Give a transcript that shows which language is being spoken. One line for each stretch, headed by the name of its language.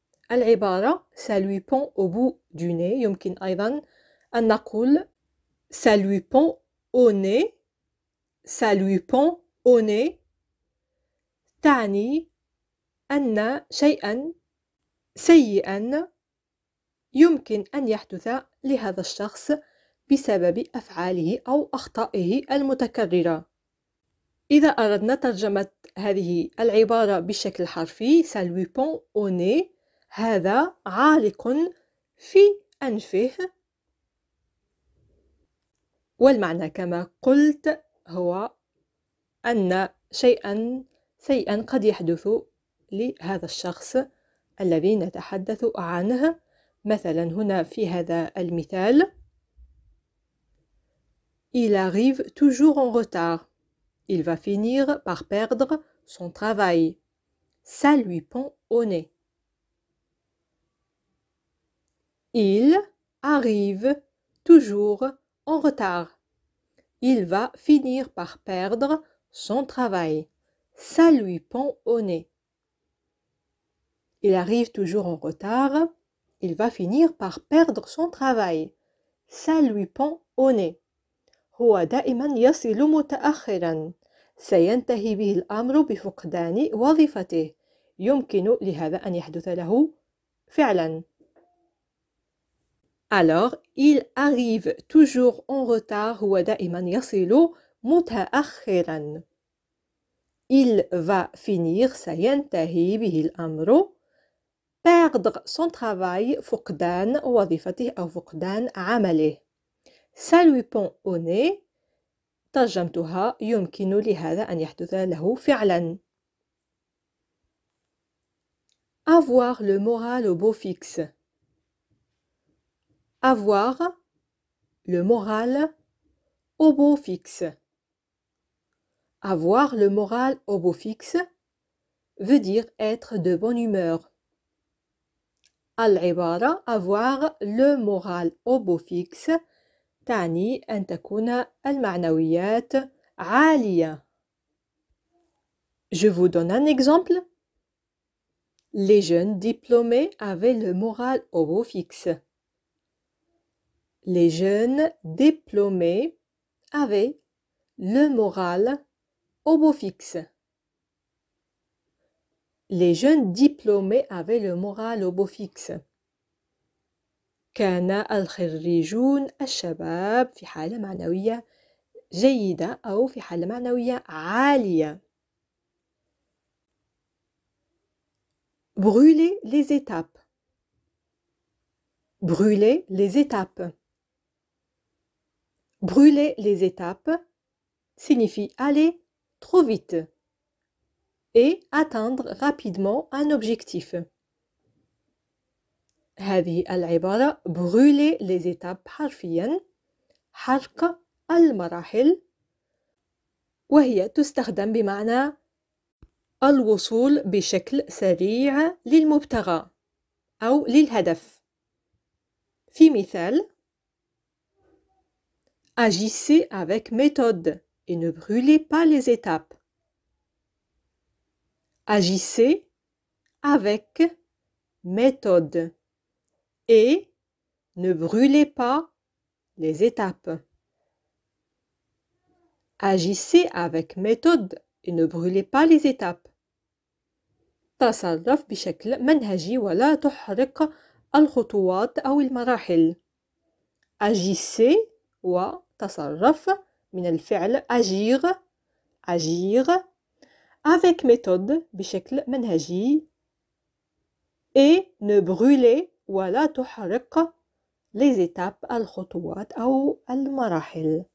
Arabic: العبارة
French: ça lui pend au bout du nez
Arabic: يمكن أيضا أن نقول
French: ça lui pend au nez. Ça lui pend au nez
Arabic: تعني أن شيئا سيئا يمكن أن يحدث لهذا الشخص بسبب أفعاله أو أخطائه المتكررة. إذا أردنا ترجمة هذه العبارة بالشكل الحرفي
French: ça lui pend au nez
Arabic: هذا عالق في أنفه والمعنى كما قلت هو أن شيئا سيئا قد يحدث لهذا الشخص الذي نتحدث عنه. مثلا هنا في هذا المثال
French: Il arrive toujours en retard. Il va finir par perdre son travail. Ça lui pend au nez. Il arrive toujours en retard. Il va finir par perdre son travail. Ça lui pend au nez. Il arrive toujours en retard. Il va finir par perdre son travail. Ça lui pend au nez.
Arabic: هو دائما يصل متأخرا. سينتهي به الأمر بفقدان وظيفته. يمكن لهذا أن يحدث له فعلا.
French: Alors, il arrive toujours en retard.
Arabic: هو دائما يصل متأخرا.
French: Il va finir.
Arabic: سينتهي به الأمر.
French: Perdre son travail.
Arabic: فقدان وظيفته أو فقدان عمله.
French: Ça lui pend au nez.
Arabic: ترجمتها يمكن لهذا أن يحدث له فعلا.
French: Avoir le moral au beau fixe. Avoir le moral au beau fixe. Avoir le moral au beau fixe veut dire être de bonne humeur.
Arabic: العبارة
French: avoir le moral au beau fixe
Arabic: تعني أن تكون المعنويات عالية.
French: Je vous donne un exemple. Les jeunes diplômés avaient le moral au beau fixe. Les jeunes diplômés avaient le moral au beau fixe. Les jeunes diplômés avaient le moral au beau fixe.
Arabic: كان الخريجون الشباب في حالة معنوية جيدة أو في حالة معنوية عالية.
French: Brûler les étapes. Brûler les étapes. Brûler les étapes signifie aller trop vite et atteindre rapidement un objectif.
Arabic: هذه العبارة
French: brûler les étapes
Arabic: حرفياً حرق المراحل، وهي تستخدم بمعنى الوصول بشكل سريع للمبتغى أو للهدف. في مثال:
French: Agissez avec méthode et ne brûlez pas les étapes. Agissez avec méthode et ne brûlez pas les étapes. Agissez avec méthode et ne brûlez pas les étapes.
Arabic: تصرف بشكل منهجي ولا تحرق الخطوات أو المراحل.
French: Agissez
Arabic: وتصرف من الفعل
French: agir agir avec méthode
Arabic: بشكل منهجي
French: et ne brûlez
Arabic: ولا تحرق
French: les étapes
Arabic: الخطوات أو المراحل.